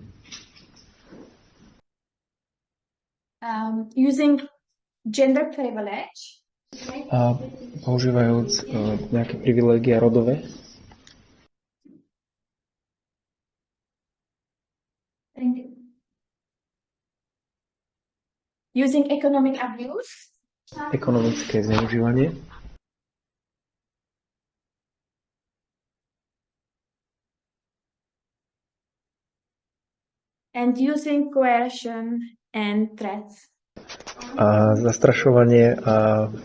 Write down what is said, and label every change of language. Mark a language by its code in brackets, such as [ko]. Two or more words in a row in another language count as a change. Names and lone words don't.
[en] Using gender privilege. [sk] A používajúc nejaké privilégia rodové. [en] Using economic abuse. [sk] Ekonomické zneužívanie. [en] And using coercion and threats. [sk] A zastrašovanie a